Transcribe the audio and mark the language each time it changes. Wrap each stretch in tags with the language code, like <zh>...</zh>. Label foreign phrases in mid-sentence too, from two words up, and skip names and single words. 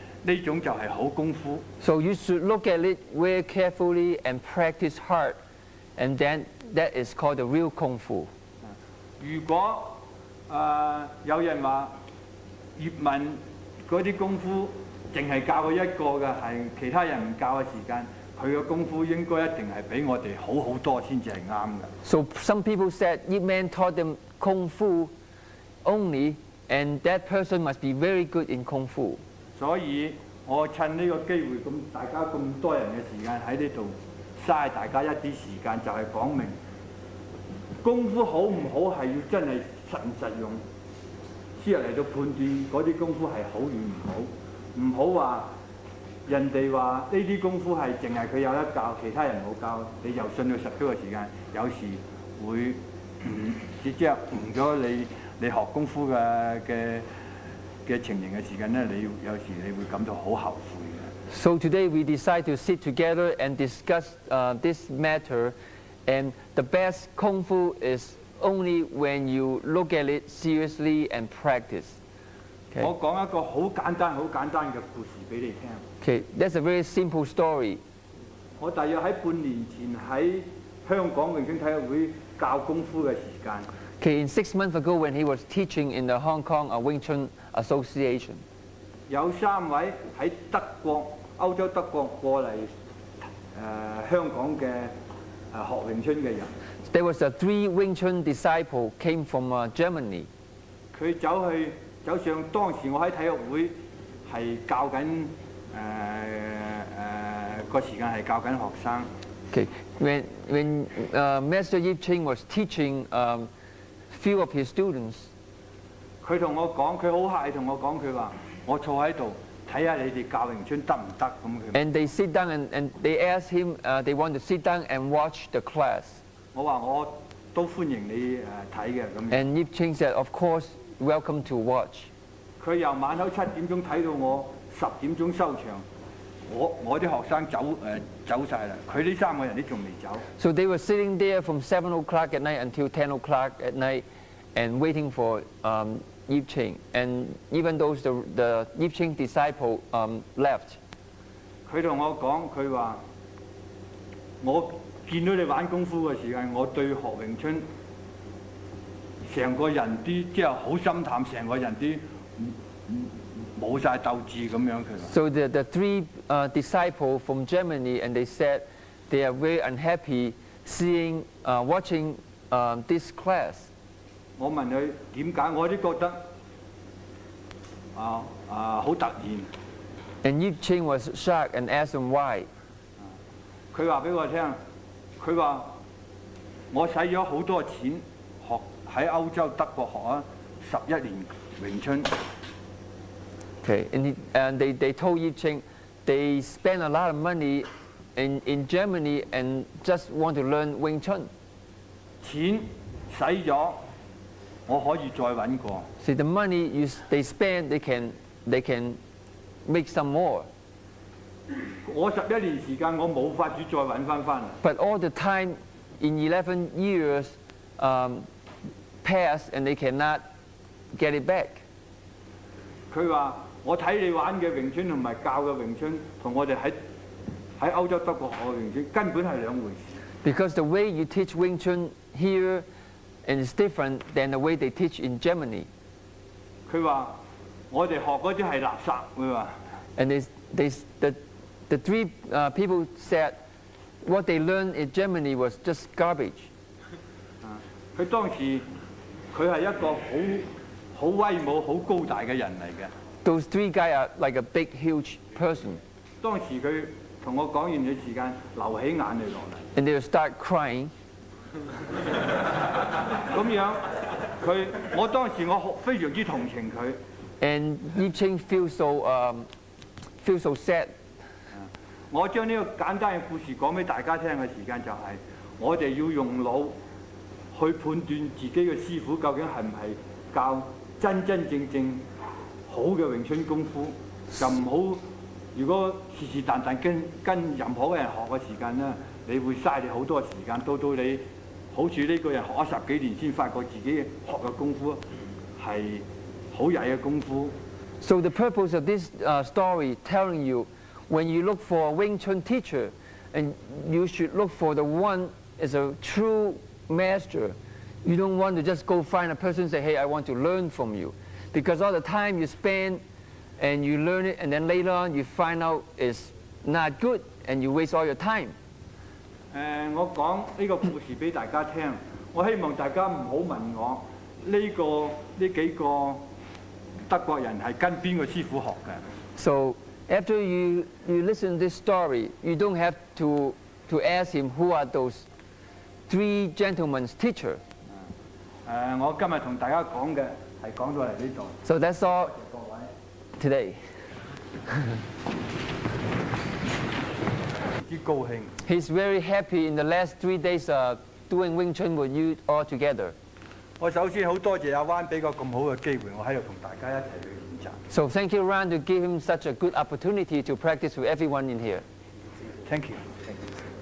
<yue>呢種就係好功夫。</yue> <en>So you should look at it very carefully and practice hard, and then that is called the real 功夫。</en> <yue>如果有人話葉問嗰啲功夫淨係教佢一個嘅，係其他人唔教嘅時間，佢嘅功夫應該一定係比我哋好好多先至係啱嘅。</yue> <en>So some people said Ip Man taught them 功夫 only, and that person must be very good in 功夫。</en> <yue>所以我趁呢個機會咁，大家咁多人嘅時間喺呢度嘥大家一啲時間，就係講明功夫好唔好係要真係實用，先嚟到判斷嗰啲功夫係好與唔好。唔好話人哋話呢啲功夫係淨係佢有得教，其他人冇教，你又信佢10幾個時間，有時會即係誤咗你學功夫嘅情形嘅時間咧，有時你會感到好後悔嘅。</yue> <en>So today we decide to sit together and discuss this matter, and the best 功夫 is only when you look at it seriously and practice.</en> <yue>我講一個好簡單嘅故事俾你聽。</yue> <en>Okay, that's a very simple story.</en> <yue>我大約喺半年前喺香港詠春體育會教功夫嘅時間。</yue> <en>Okay, in 6 months ago when he was teaching in the Hong Kong Wing Chun Association,</en> <yue>有3位喺歐洲德國過嚟香港嘅學詠春嘅人。</yue> <en>There was 3 Wing Chun disciples came from Germany.</en> <yue>佢走上當時我喺體育會係教緊個時間係教緊學生。</yue> <en>Okay, when Master Ip Ching was teaching few of his students,</en> <yue>佢同我講，佢好客氣同我講，佢話我坐喺度睇下你哋教詠春得唔得咁佢。</yue> <en>And they sit down and they asked him, they want to sit down and watch the class.</en> <yue>我話我都歡迎你睇嘅咁。</yue> <en>And Ip Ching said, of course, welcome to watch.</en> <yue>佢由晚口7點鐘睇到我10點鐘收場，我啲學生走晒啦，佢呢3個人都仲未走。</yue> <en>So they were sitting there from 7 o'clock at night until 10 o'clock at night, and waiting for Ip Ching. And even those the Ip Ching disciple left.</en> <yue>佢同我講，佢話我見到你玩功夫嘅時間，我對學詠春成個人啲即係好心淡，成個人啲冇晒鬥志咁樣。佢話。</yue> <en>So the 3 disciples from Germany, and they said they are very unhappy seeing watching this class.</en> <yue>我問佢點解，我都覺得好突然。</yue> <en>And Ip Ching was shocked and asked him why.</en> <yue>佢話俾我聽，佢話我使咗好多錢學喺歐洲德國學11年詠春。</yue> <en>Okay, and they told Ip Ching they spent a lot of money in Germany and just want to learn Wing Chun.</en> <yue>錢使咗，我可以再揾過。</yue> <en>See, the money they spend, they can make some more.</en> <yue>我11年時間，我冇法子再揾翻嚟。</yue> <en>But all the time, in 11 years, passed and they cannot get it back.</en> <yue>佢話：我睇你玩嘅詠春同埋教嘅詠春，同我哋喺歐洲德國學嘅詠春根本係兩回事。</yue> <en>Because the way you teach Wing Chun here is different than the way they teach in Germany.</en> <yue>佢話：我哋學嗰啲係垃圾。佢話。</yue> <en>And the 3 people said what they learned in Germany was just garbage.</en> <yue>佢當時佢係一個好威武、好高大嘅人嚟嘅。</yue> <en>Those 3 guys are like a big, huge person.</en> <yue>當時佢同我講完嘅時間，流起眼淚落嚟。</yue> <en>And they would start crying.</en> <yue>咁樣，我當時我非常之同情佢。</yue> <en>And Ip Ching feels so sad.</en> <yue>我將呢個簡單嘅故事講俾大家聽嘅時間就係，我哋要用腦去判斷自己嘅師傅究竟係唔係教真正好嘅詠春功夫，就唔好如果是但跟任何嘅人學嘅時間咧，你會嘥你好多時間，到你好似呢個人學咗10幾年先發覺自己學嘅功夫係好曳嘅功夫。</yue> <en>So the purpose of this story telling you, when you look for a Wing Chun teacher, and you should look for the one is a true master, you don't want to just go find a person and say, hey, I want to learn from you. Because all the time you spend and you learn it, and then later on you find out it's not good and you waste all your time.</en> <yue>我講呢個故事俾大家聽，我希望大家唔好問我呢幾個德國人係跟邊個師傅學嘅。</yue> <en>So after you listen to this story, you don't have to ask him who are those 3 gentlemen's teacher.</en> <yue>我今日同大家講嘅係講到嚟呢度。</yue> <en>So that's all today.</en> <yue>之高興。</yue> <en>He's very happy in the last 3 days doing Wing Chun with you all together.</en> <yue>我首先好多謝阿灣俾個咁好嘅機會，我喺度同大家一齊去練習。</yue> <en>So thank you, Ran, to give him such a good opportunity to practice with everyone in here. Thank you.</en>